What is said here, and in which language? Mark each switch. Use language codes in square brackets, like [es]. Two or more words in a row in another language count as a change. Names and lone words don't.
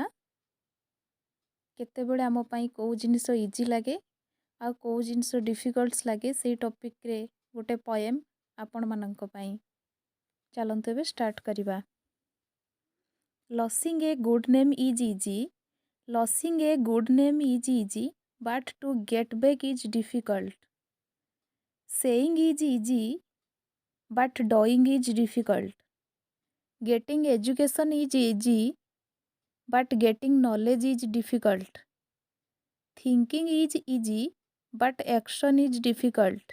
[or] କେତେବେଳେ ଆମ ପାଇଁ କେଉଁ ଜିନିଷ ଇଜି ଲାଗେ ଆଉ କେଉଁ ଜିନିଷ ଡିଫିକଲ୍ଟସ୍ ଲାଗେ ସେଇ ଟପିକ୍ରେ ଗୋଟେ ପୋଏମ୍ ଆପଣମାନଙ୍କ ପାଇଁ। ଚାଲନ୍ତୁ ଏବେ ଷ୍ଟାର୍ଟ କରିବା। [en] losing a good name is easy, losing a good name is easy, but to get back is difficult. Saying is easy, but doing is difficult. Getting education is easy, but getting knowledge is difficult. Thinking is easy, but action is difficult.